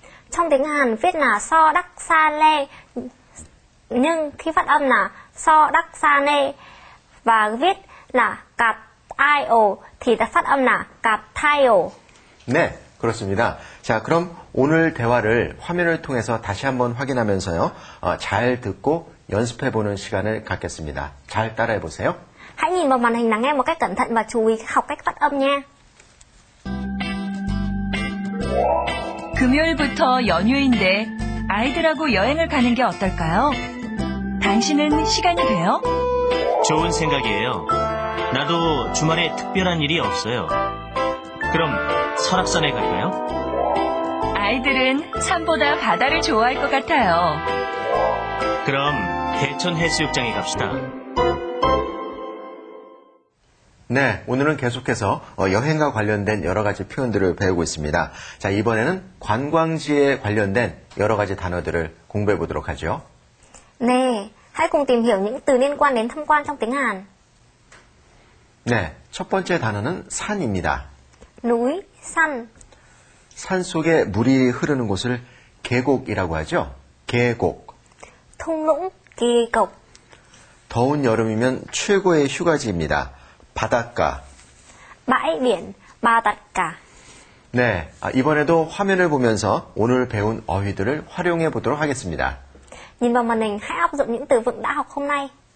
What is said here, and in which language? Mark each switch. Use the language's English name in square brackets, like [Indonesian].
[Vietnamese] Trong tiếng Hàn viết là 서락산에 nhưng khi phát âm là 서락산에 và viết là 같아요 thì phát âm là 같아요. [Korean] 네, 그렇습니다. 자, 그럼 오늘 대화를 화면을 통해서 다시 한번 확인하면서요, 잘 듣고 연습해보는 시간을 갖겠습니다. 잘 따라해보세요. [Vietnamese] Hãy nhìn vào màn hình lắng nghe một cách cẩn thận và chú ý học cách phát âm nha. [Korean] 금요일부터 연휴인데 아이들하고 여행을 가는 게 어떨까요? 당신은 시간이 돼요? 좋은 생각이에요. 나도 주말에 특별한 일이 없어요. 그럼 설악산에 갈까요? 아이들은 산보다 바다를 좋아할 것 같아요. 그럼 대천 해수욕장에 갑시다. 네, 오늘은 계속해서 여행과 관련된 여러 가지 표현들을 배우고 있습니다. 자, 이번에는 관광지에 관련된 여러 가지 단어들을 공부해 보도록 하죠. [Vietnamese] Nè, hãy cùng tìm hiểu những từ liên quan đến tham quan trong tiếng Hàn. [Korean] 네, 첫 번째 단어는 산입니다. [Vietnamese] Núi, san. [Korean] 산 속에 물이 흐르는 곳을 계곡이라고 하죠. 계곡. [Vietnamese] Thung lũng, kỳ cộc. [Korean] 더운 여름이면 최고의 휴가지입니다. 바닷가. [Vietnamese] Bãi biển, 바닷가. [Korean] 네, 이번에도 화면을 보면서 오늘 배운 어휘들을 활용해 보도록 하겠습니다. [Vietnamese] Nhìn vào màn hình, hãy áp dụng những từ vựng đã học hôm nay.